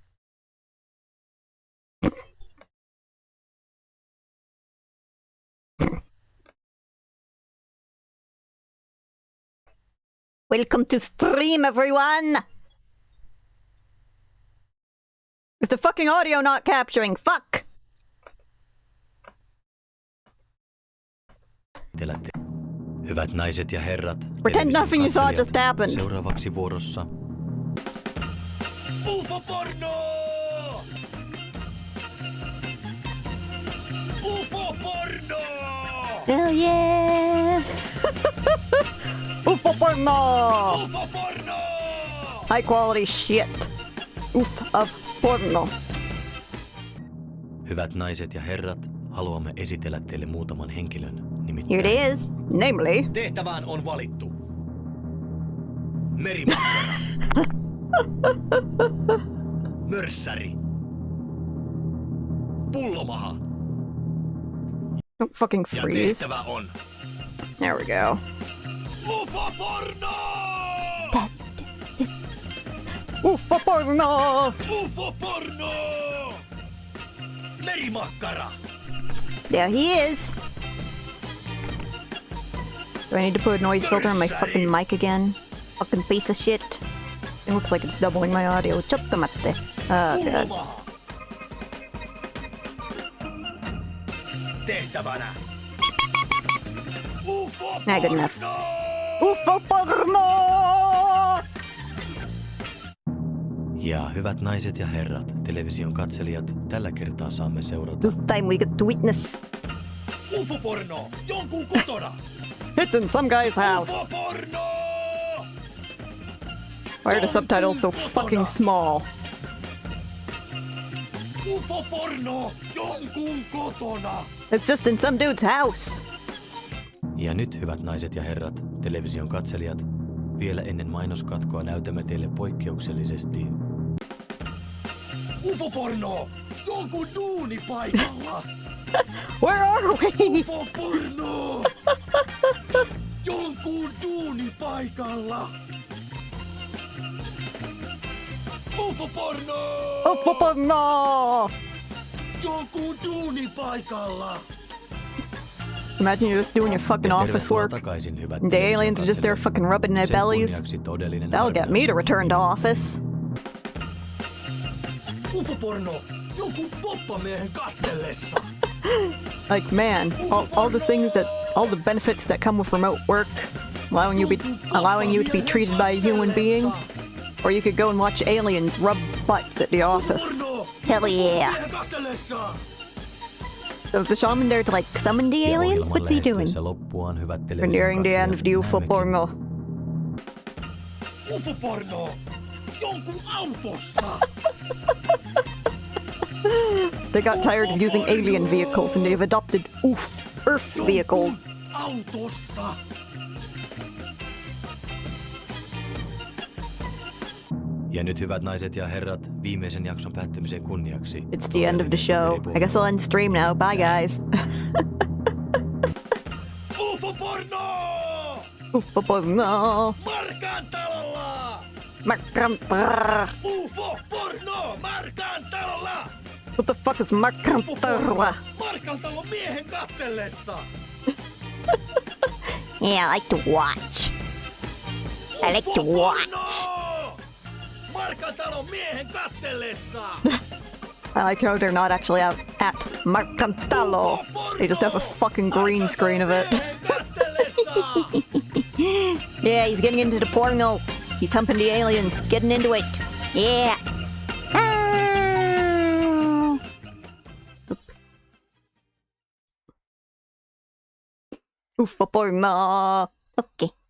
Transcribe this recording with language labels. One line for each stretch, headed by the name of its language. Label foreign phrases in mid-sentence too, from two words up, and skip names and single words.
English: Welcome to stream, everyone! Is the fucking audio not capturing? Fuck!
Finnish: Hyvät naiset ja herrat,
English: Pretend nothing you saw just happened.
Finnish: Seuraavaksi vuorossa UFO-porno! UFO-porno!
English: Hell yeah! UFO porno!
Finnish: UFO-porno!
English: High quality shit. Oof of porno.
Finnish: Hyvät naiset ja herrat, haluamme esitellä teille muutaman henkilön.
English: Here it is, namely...
Finnish: Tehtävään on valittu Merimakkara, Mörssäri, Pullomaha
English: Don't fucking
Finnish: ja
English: freeze.
Finnish: tehtävä on
English: There we go.
Finnish: UFO-porno!
English: UFO porno!
Finnish: UFO-porno! Merimakkara!
English: There he is. Do I need to put a noise filter on my fucking mic again? Fucking piece of shit. It looks like it's doubling my audio. Chottamatte. Oh god.
Finnish: Pullomaha! Tehtävänä
English: Not good enough.
Finnish: UFO-porno!
English: UFO porno!
Finnish: Ja hyvät naiset ja herrat, television katselijat, tällä kertaa saamme seurata
English: This time we get to witness.
Finnish: UFO-porno jonkun kotona!
English: It's in some guy's house.
Finnish: UFO-porno!
English: Why are the subtitles so fucking small?
Finnish: UFO-porno jonkun kotona!
English: It's just in some dude's house.
Finnish: Ja nyt, hyvät naiset ja herrat, television katselijat, vielä ennen mainoskatkoa näytämme teille poikkeuksellisesti UFO-porno jonkun duunipaikalla!
English: Where are we?
Finnish: UFO-porno jonkun duunipaikalla! UFO-porno
English: UFO porno!
Finnish: jonkun duunipaikalla!
English: Imagine you're just doing your fucking office work.
Finnish: Takaisin, hyvät
English: And the aliens are just there
Finnish: televisionkatselijat.
English: fucking rubbing their
Finnish: Sen
English: bellies.
Finnish: kunniaksi todellinen
English: That'll get me to return to
Finnish: harvinaisuus.
English: office.
Finnish: UFO-porno jonkun poppamiehen kastellessa!
English: Like, man, all the things that, all the benefits that come with remote work, allowing you to be treated by a human being, or you could go and watch aliens rub butts at the office.
Finnish: UFO-porno
English: Hell yeah!
Finnish: miehen kastellessa!
English: So is the shaman there to like summon the
Finnish: Ja
English: aliens?
Finnish: ohjelman
English: What's he doing?
Finnish: lähestyessä loppuaan, hyvät
English: We're nearing the end of the UFO
Finnish: näemmekin
English: porno.
Finnish: UFO-porno jonkun autossa!
English: They got tired of using alien vehicles and they've adopted Earth vehicles.
Finnish: Jonkun autossa! Ja nyt, hyvät naiset ja herrat, viimeisen jakson päättymisen kunniaksi.
English: It's the end of the show. I guess I'll end stream now. Bye, guys.
Finnish: UFO-porno!
English: UFO porno.
Finnish: Markan talolla! Markan. UFO-porno! Markan talolla!
English: What the fuck is Mercantarua?
Finnish: Markantalon miehen kattellessa!
English: Yeah, I like to watch. I like to watch.
Finnish: Markantalon miehen kattellessa!
English: I like how they're not actually out at Mercantalo. They just have a fucking green screen of it. Yeah, he's getting into the porno. He's humping the aliens. He's getting into it. Yeah. Ah. Oofa porno. Okay.